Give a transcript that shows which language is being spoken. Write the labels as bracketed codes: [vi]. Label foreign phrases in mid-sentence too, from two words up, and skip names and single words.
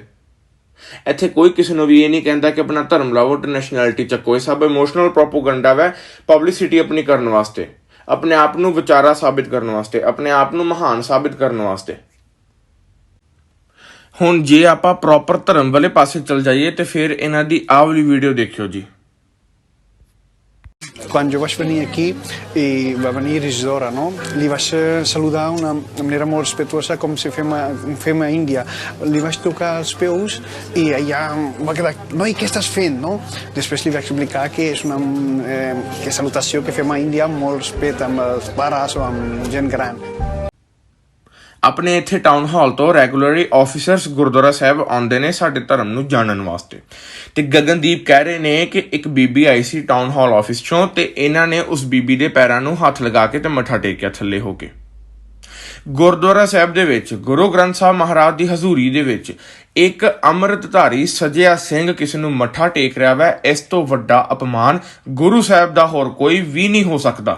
[pa] ਇੱਥੇ ਕੋਈ ਕਿਸੇ ਨੂੰ ਵੀ ਇਹ ਨਹੀਂ ਕਹਿੰਦਾ ਕਿ ਆਪਣਾ ਧਰਮ ਲਾਵੋ ਤੇ ਨੈਸ਼ਨੈਲਿਟੀ ਚੱਕੋ। ਇਹ ਸਭ [en] emotional propaganda [pa] ਵਾ, ਪਬਲਿਸਿਟੀ ਆਪਣੀ ਕਰਨ ਵਾਸਤੇ, ਆਪਣੇ ਆਪ ਨੂੰ ਵਿਚਾਰਾ ਸਾਬਿਤ ਕਰਨ ਵਾਸਤੇ, ਆਪਣੇ ਆਪ ਨੂੰ ਮਹਾਨ ਸਾਬਿਤ ਕਰਨ ਵਾਸਤੇ। ਹੁਣ ਜੇ ਆਪਾਂ ਪ੍ਰੋਪਰ ਧਰਮ ਵਾਲੇ ਪਾਸੇ ਚਲ ਜਾਈਏ ਤੇ ਫਿਰ ਇਹਨਾਂ ਦੀ ਆਹ ਵਾਲੀ ਵੀਡੀਓ ਦੇਖਿਓ ਜੀ। [ca] Quan jo vaig venir aquí i va venir Isidora, no? Li vaig saludar d'una manera molt respectuosa, com si fem a Índia. Li vaig tocar els peus i allà va quedar, noi, què estàs fent, no? Després li vaig explicar que és una que salutació que fem a Índia amb molt respecte amb els pares o amb gent gran. [pa] ਆਪਣੇ ਇੱਥੇ [en] town hall [pa] ਤੋਂ [en] regularly officers [pa] ਗੁਰਦੁਆਰਾ ਸਾਹਿਬ ਆਉਂਦੇ ਨੇ ਸਾਡੇ ਧਰਮ ਨੂੰ ਜਾਣਨ ਵਾਸਤੇ, ਤੇ ਗਗਨਦੀਪ ਕਹਿ ਰਹੇ ਨੇ ਕਿ ਇੱਕ ਬੀਬੀ ਆਈ ਸੀ [en] town hall office [pa] ਚੋਂ ਤੇ ਇਹਨਾਂ ਨੇ ਉਸ ਬੀਬੀ ਦੇ ਪੈਰਾਂ ਨੂੰ ਹੱਥ ਲਗਾ ਕੇ ਤੇ ਮੱਥਾ ਟੇਕਿਆ ਥੱਲੇ ਹੋ ਕੇ। ਗੁਰਦੁਆਰਾ ਸਾਹਿਬ ਦੇ ਵਿੱਚ ਗੁਰੂ ਗ੍ਰੰਥ ਸਾਹਿਬ ਮਹਾਰਾਜ ਦੀ ਹਜ਼ੂਰੀ ਦੇ ਵਿੱਚ ਇੱਕ ਅੰਮ੍ਰਿਤਧਾਰੀ ਸਜਿਆ ਸਿੰਘ ਕਿਸੇ ਨੂੰ ਮੱਥਾ ਟੇਕ ਰਿਹਾ ਵਾ, ਇਸ ਤੋਂ ਵੱਡਾ ਅਪਮਾਨ ਗੁਰੂ ਸਾਹਿਬ ਦਾ ਹੋਰ ਕੋਈ ਵੀ ਨਹੀਂ ਹੋ ਸਕਦਾ।